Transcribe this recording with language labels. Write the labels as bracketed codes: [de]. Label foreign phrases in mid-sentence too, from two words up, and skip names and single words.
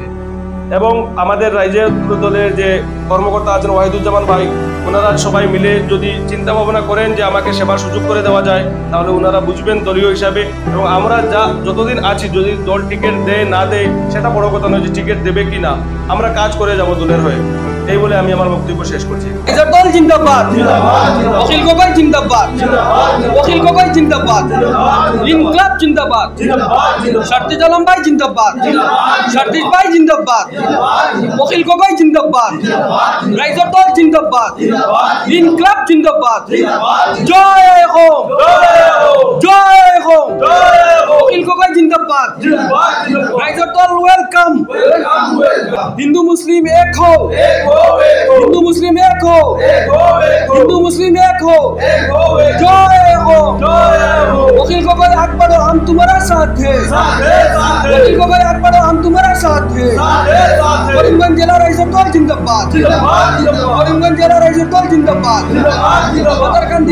[bn] এবং আমাদের রাইজের দলের যে কর্মকর্তা আছেন ওয়াহিদুজ্জামান ভাই, ওনারা সবাই মিলে যদি চিন্তা ভাবনা করেন যে আমাকে সেবার সুযোগ করে দেওয়া যায় তাহলে ওনারা বুঝবেন দলীয় হিসাবে। এবং আমরা যতদিন আছি যদি দল টিকিট দেয় না দেয় সেটা বড় কথা নয়, যে টিকিট দেবে কি না, আমরা কাজ করে যাব দলের হয়ে। এই বলে আমি আমার বক্তব্য শেষ করছি। রাইজর দল জিন্দাবাদ, অখিল গগৈ জিন্দাবাদ, অখিল গগৈ জিন্দাবাদ, ইনকলাব জিন্দাবাদ, সার্জিজ আলম ভাই জিন্দাবাদ, সার্জিজ ভাই জিন্দাবাদ, অখিল গগৈ জিন্দাবাদ, রাইজর দল জিন্দাবাদ, ইনকলাব জিন্দাবাদ, [hi] जय हो, जय हो, [bn] অখিল গগৈ জিন্দাবাদ, রাইজর দল ওয়েলকাম। [hi] हिंदू मुस्लिम एक हो, हिंदू मुस्लिम एक हो, हिंदू मुस्लिम एक हो, जय हो। वकील गगৈ आग बढ़ो, हम तुम्हारा साथ हैं। वकील गगৈ आग बढ़ो, हम तुम्हारा साथ हैं। करीमगंज जिला राइजर दल जिंदाबाद, करीमगंज जिला राइजर दल जिंदाबाद, पातारकांदी